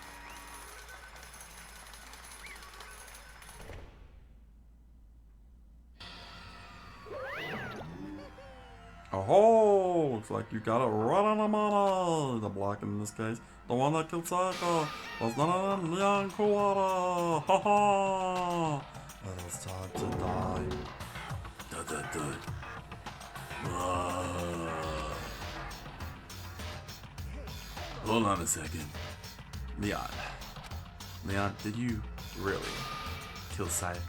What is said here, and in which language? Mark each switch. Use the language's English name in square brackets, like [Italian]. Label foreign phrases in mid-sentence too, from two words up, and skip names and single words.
[English] Oh, looks like you got it right on the money. The block in this case, the one that killed Sayaka, was none other than Leon Kawada. Ha ha! It is time to die. Hold on a second. Leon, did you really kill Sayaka?